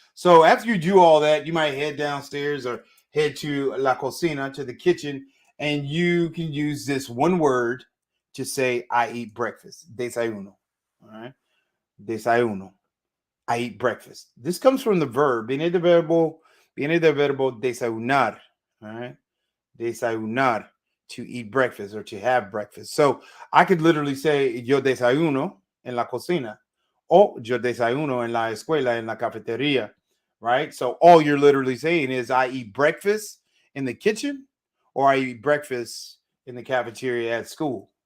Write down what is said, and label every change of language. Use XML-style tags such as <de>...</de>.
<en>So after you do all that, you might head downstairs or head to la cocina, to the kitchen, and you can use this one word to say, I eat breakfast.</en> <es>Desayuno.</es> <en>All right. Desayuno. I eat breakfast. This comes from the verb.</en> <es>Viene del verbo desayunar.</es> <en>All right. Desayunar, to eat breakfast or to have breakfast. So I could literally say,</en> <es>yo desayuno en la cocina. O yo desayuno en la escuela, en la cafetería.</es> <en>Right. So all you're literally saying is I eat breakfast in the kitchen or I eat breakfast in the cafeteria at school.</en>